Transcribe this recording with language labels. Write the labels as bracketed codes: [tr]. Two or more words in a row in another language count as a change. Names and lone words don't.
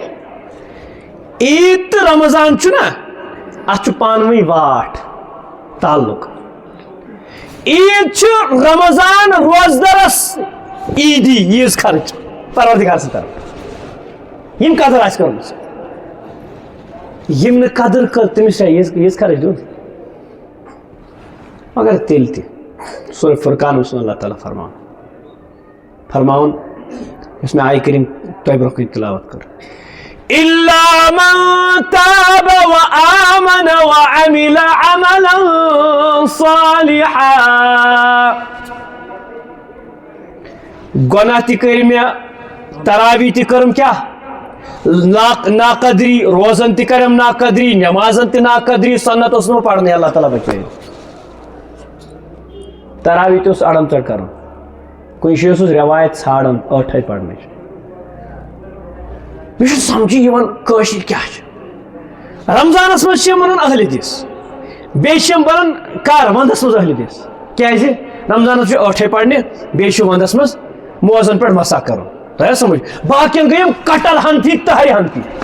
[ks] عیٖد تہٕ رمضان چھُنا اتھ چھُ پانہٕ ؤنۍ واٹھ تعلق عیٖد چھُ رمضان روزدرس عیٖدی ییٖژ خرچ پروردگار سٕنٛدِ طرفہٕ یِم قدر آسہِ کٔرمٕژ یِم نہٕ قدر کٔر تٔمِس چھا ییٖژ خرچ دیُن مگر تیٚلہِ تہِ سورہ فرقان اوس اللہ تعالیٰ فرماوُن یُس مےٚ آیہِ کریم تۄہہِ برونٛہہ کَنہِ تِلاوت کٔر [ar] إلا من تاب وآمن وعمل عملا صالحا [ks] گۄناہ تہِ کٔرۍ مےٚ تراوی تہِ کٔرٕم کیٛاہ ناقدری روزن تہِ کٔرٕم ناقدری نمازن تہِ ناقدری سنت اوس نہٕ پرنٕے اللہ تعالیٰ بچٲیِن تراوی تہِ اوس اڑم ژڑ کرُن کُنہِ جایہِ اوسُس رٮ۪وایت ژھانڈان ٲٹھے پرنٕچ مےٚ چھُنہٕ سمجھی یِوان کٲشِر کیٛاہ چھِ رمضانس منٛز چھِ یِم ونان اہلِ حدیث بیٚیہِ چھِ یِم ونان کر ونٛدس منٛز اہلِ حدیث کیٛازِ رمضانس چھُ ٲٹھے پرنہِ بیٚیہِ چھُ ونٛدس منٛز موزن پٮ۪ٹھ مسا کرُن تۄہہِ سمجھ باقین گٔے یِم کٹل حنفی تہرِ حنفی